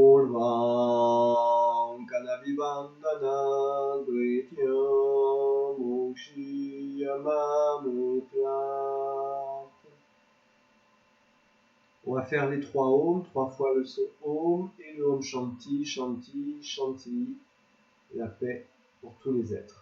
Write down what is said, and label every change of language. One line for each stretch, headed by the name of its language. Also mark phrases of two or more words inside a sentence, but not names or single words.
Sanskrit: Sarvam Kanavivandana Drityam Mokshiyamamutrat.
French: On va faire les 3 Om, 3 fois le son Om et le
Sanskrit: Om Shanti, Shanti, Shanti,
French: la paix pour tous les êtres.